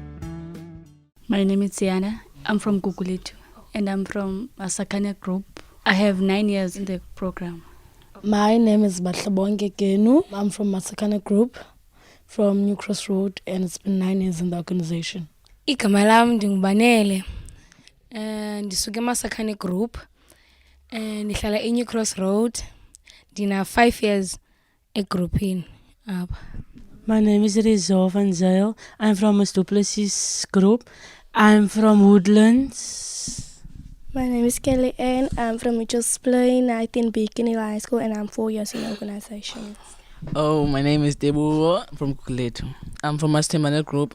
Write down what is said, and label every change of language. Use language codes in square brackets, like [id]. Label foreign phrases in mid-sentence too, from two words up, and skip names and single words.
[en] My name is Ziana. I'm from Guguletu and I'm from Masakane group. I have 9 years in the program. My name is Batlabonge Genu. I'm from Masakane Group, from New Cross Road, and it's been 9 years in the organization. [xh] Igama lami ndingubanele. Ndisuke Masakane Group. Ndihlala eNew Cross Road. Ndina 5 years egroupini apha. [en] My name is Rizzo van Zyl. I'm from a Duplessis group. I'm from Woodlands. My name is Kelly Ann. I'm from Mitchell's Plain, 19 Beacon High School, and I'm 4 years in the organization. Oh, my name is Debu from Kukuletu. I'm from Mastemane group.